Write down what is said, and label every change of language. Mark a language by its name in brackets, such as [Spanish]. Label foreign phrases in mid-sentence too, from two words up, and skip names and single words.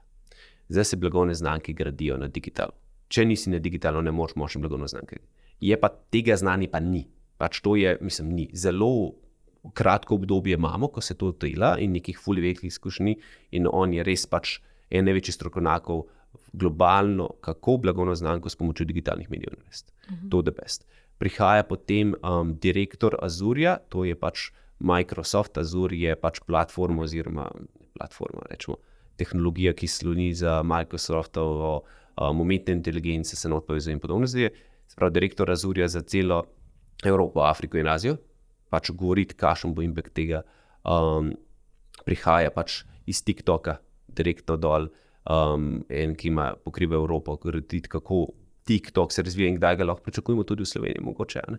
[Slovenian] Zdaj se blagovne znamke gradijo na digitalu. Če nisi na digitalu, ne moreš močne blagovne znamke. Je pa tega znanja pa ni. Pač to je, mislim, ni. Zelo kratko obdobje imamo, ko se to dela in nekih ful velikih izkušnji in on je res pač en največjih strokovnjakov globalno, kako blagovno znamko s pomočjo digitalnih medijev narediti. [English] To the best. [Slovenian] Prihaja potem direktor Azurja, to je pač Microsoft. Azure je pač platforma oziroma rečemo, tehnologija, ki sloni za Microsoftovo umetne inteligence, se not povezuje in podobno zdaj. sprav direktor Azurja za celo Evropo, Afriko in Azijo, pač govoriti, kakšen bo impact tega, prihaja pač iz TikToka direktno dol, en, ki ima pokriva Evropo, govoriti, kako TikTok se razvija in kdaj ga lahko pričakujemo tudi v Sloveniji, mogoče, ne?